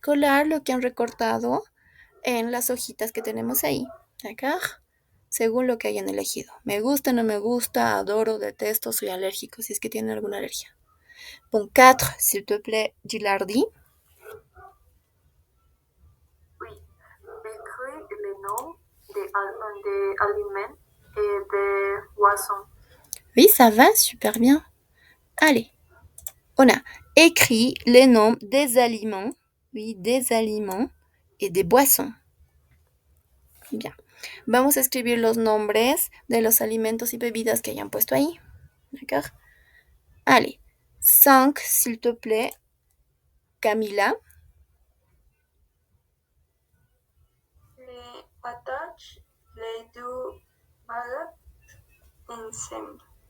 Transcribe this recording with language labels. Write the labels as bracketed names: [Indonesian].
[Spanish] Colar lo que han recortado en las hojitas que tenemos ahí. ¿D'accord? Según lo que hayan elegido. Me gusta, no me gusta, adoro, detesto, soy alérgico, si es que tienen alguna alergia. [French] Bon, 4, s'il te plaît, Gilardi. Oui, écris les noms des aliments et des boissons. Oui, ça va, super bien. Allez, on a écrit les noms des aliments, oui, des aliments et des boissons. Bien. [Spanish] Vamos a escribir los nombres de los alimentos y bebidas que hayan puesto ahí. [French] D'accord? Allez, 5, s'il te plaît, Camila. Les patates, les deux baguettes ensemble.